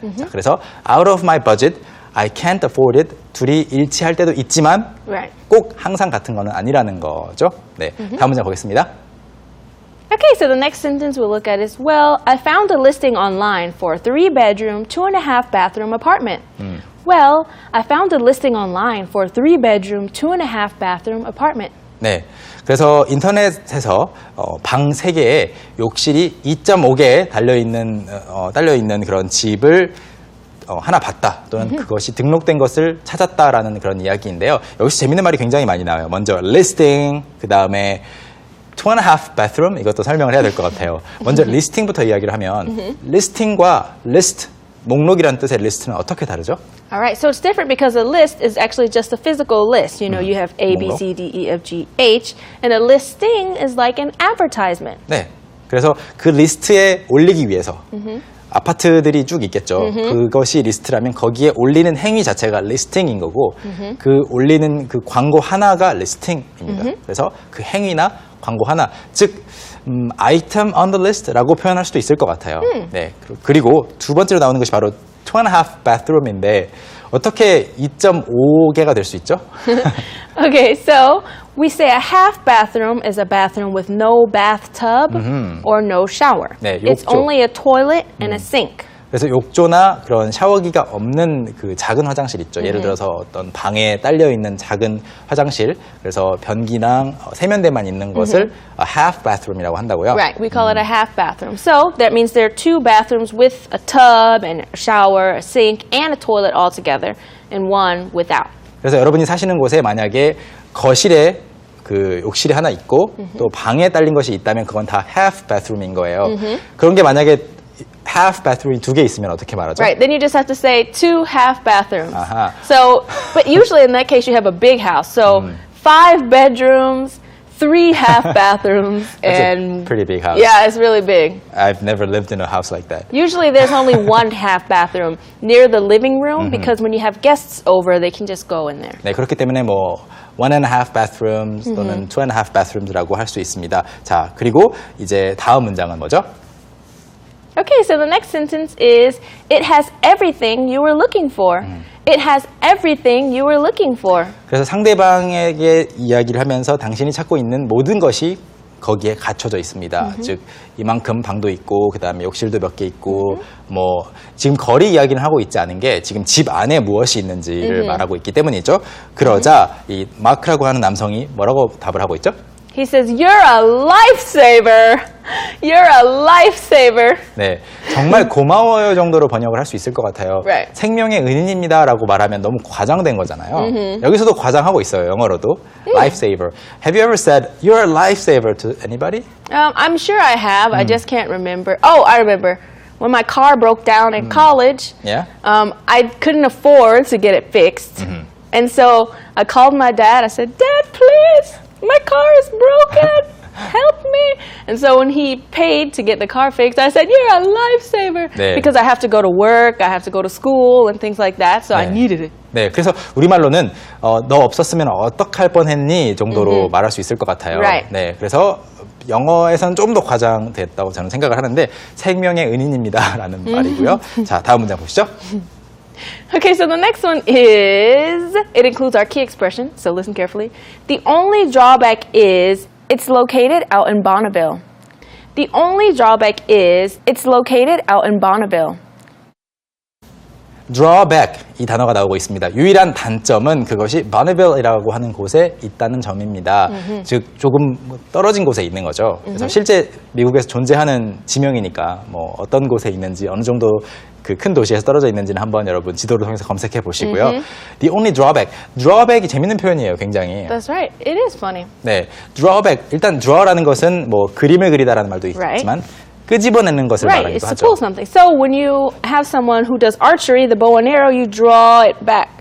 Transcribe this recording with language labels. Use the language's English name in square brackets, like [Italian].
[Korean] 자, 그래서 [English] out of my budget, I can't afford it [Korean] 둘이 일치할 때도 있지만 [English] Right. [Korean] 꼭 항상 같은 거는 아니라는 거죠. 네, 다음 문장 보겠습니다. [English] Okay, so the next sentence we'll look at is, well, I found a listing online for a 3-bedroom, 2.5 bathroom apartment. Well, I found a listing online for a 3-bedroom, 2.5 bathroom apartment. [Korean] 네, 그래서 인터넷에서 방 3개에 욕실이 2.5개 달려있는 그런 집을 하나 봤다 또는 그것이 등록된 것을 찾았다라는 그런 이야기인데요. 여기서 재밌는 말이 굉장히 많이 나와요. 먼저 listing, 그 다음에 2.5 bathroom 이것도 설명을 해야 될 것 같아요. 먼저 listing부터 이야기를 하면 listing과 list 목록이라는 뜻의 list는 어떻게 다르죠? [English] All right, so it's different because a list is actually just a physical list. You know, you have A, B, [Korean] 목록. [English] C, D, E, F, G, H, and a listing is like an advertisement. [Korean] 네. 그래서 그 리스트에 올리기 위해서 아파트들이 쭉 있겠죠. 그것이 리스트라면 거기에 올리는 행위 자체가 리스팅인 거고 그 올리는 그 광고 하나가 리스팅입니다. 그래서 그 행위나 광고 하나, 즉 [English] item on the list [Korean] 라고 표현할 수도 있을 것 같아요. 네. 그리고 두 번째로 나오는 것이 바로 2.5 bathroom인데 어떻게 2.5개가 될 수 있죠? [English] Okay, so we say a half bathroom is a bathroom with no bathtub or no shower. [Korean] 네, [English] It's [Korean] 욕조. [English] only a toilet and a sink. [Korean] 그래서 욕조나 그런 샤워기가 없는 그 작은 화장실 있죠. 예를 들어서 어떤 방에 딸려 있는 작은 화장실, 그래서 변기랑 세면대만 있는 것을 half bathroom이라고 한다고요. [English] Right, we call it a half bathroom. So that means there are two bathrooms with a tub and a shower, a sink, and a toilet all together, and one without. [Korean] 그래서 여러분이 사시는 곳에 만약에 거실에 그 욕실이 하나 있고 또 방에 딸린 것이 있다면 그건 다 half bathroom인 거예요. 그런 게 만약에 half bathroom이 두 개 있으면 어떻게 말하죠? [English] Right, then you just have to say two half bathrooms. Aha. So, but usually in that case you have a big house. So 5 bedrooms, 3 half bathrooms, That's a and pretty big house. yeah, it's really big. I've never lived in a house like that. Usually there's only one half bathroom near the living room because when you have guests over, they can just go in there. [Korean] 네, 그렇기 때문에 뭐 1.5 bathrooms 또는 2.5 bathrooms라고 할 수 있습니다. 자, 그리고 이제 다음 문장은 뭐죠? [English] Okay, so the next sentence is, it has everything you were looking for. It has everything you were looking for. [Korean] 그래서 상대방에게 이야기를 하면서 당신이 찾고 있는 모든 것이 거기에 갖춰져 있습니다. 즉 이만큼 방도 있고 그다음에 욕실도 몇 개 있고 뭐 지금 거리 이야기는 하고 있지 않은 게 지금 집 안에 무엇이 있는지를 말하고 있기 때문이죠. 그러자 이 마크라고 하는 남성이 뭐라고 답을 하고 있죠? [English] He says, you're a lifesaver. You're a lifesaver. [Korean] 네, 정말 고마워요 정도로 번역을 할 수 있을 것 같아요. [English] Right. [Korean] 생명의 은인입니다라고 말하면 너무 과장된 거잖아요. 여기서도 과장하고 있어요, 영어로도. [English] Lifesaver. Have you ever said you're a lifesaver to anybody? I'm sure I have. I just can't remember. Oh, I remember. When my car broke down in college, Yeah. I couldn't afford to get it fixed. And so I called my dad. I said, Dad, please, my car is broken. Help me. And so when he paid to get the car fixed, I said, you're a lifesaver. [Korean] 네. [English] Because I have to go to work, I have to go to school and things like that. So I [Korean] 네. [English] needed it. [Korean] 네, 그래서 우리말로는 너 없었으면 어떡할 뻔했니 정도로 말할 수 있을 것 같아요. [English] Right. [Korean] 네, 그래서 영어에서는 좀 더 과장됐다고 저는 생각을 하는데 생명의 은인입니다라는 말이고요. 자, 다음 문장 보시죠. [English] Okay, so the next one is, it includes our key expression, so listen carefully. The only drawback is it's located out in Bonneville. The only drawback is it's located out in Bonneville. [Korean] drawback 이 단어가 나오고 있습니다. 유일한 단점은 그것이 Bonneville이라고 하는 곳에 있다는 점입니다. 즉 조금 떨어진 곳에 있는 거죠. 그래서 실제 미국에서 존재하는 지명이니까 뭐 어떤 곳에 있는지 어느 정도 그 큰 도시에서 떨어져 있는지는 한번 여러분 지도를 통해서 검색해 보시고요. [English] The only drawback. [Korean] drawback이 재밌는 표현이에요, 굉장히. [English] That's right. It is funny. [Korean] 네, drawback. 일단 draw라는 것은 뭐 그림을 그리다라는 말도 있지만 끄집어내는 것을 [English] Right, it's [Korean] 말하기도 [English] to pull [Korean] 하죠. [English] something. So when you have someone who does archery, the bow and arrow, you draw it back.